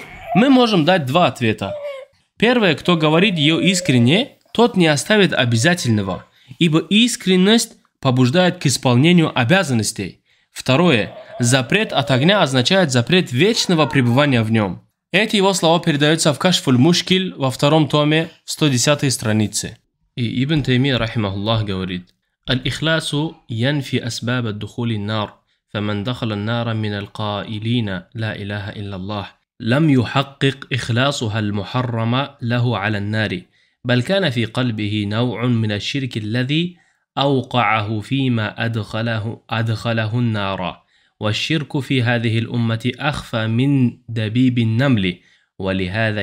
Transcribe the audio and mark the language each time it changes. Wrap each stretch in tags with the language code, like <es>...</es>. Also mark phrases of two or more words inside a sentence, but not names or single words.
<ru>Мы можем дать два ответа. Первое, кто говорит ее искренне, тот не оставит обязательного, ибо искренность побуждает к исполнению обязанностей. Второе, запрет от огня означает запрет вечного пребывания в нем. Эти его слова передаются в Кашфуль Мушкиль во втором томе, 110 странице. И Ибн Таймия, рахимахуллах, говорит:</ru> <ar>«الإخلاص ينفي أسباب دخول النار, فمن دخل النار من القائلين لا إله إلا الله، لم يحقق إخلاصها المحرم له على النار، بل كان في قلبه نوع من الشرك الذي أوقعه فيما أدخله النار، والشرك في هذه الأمة أخفى من دبيب النمل، ولهذا</ar>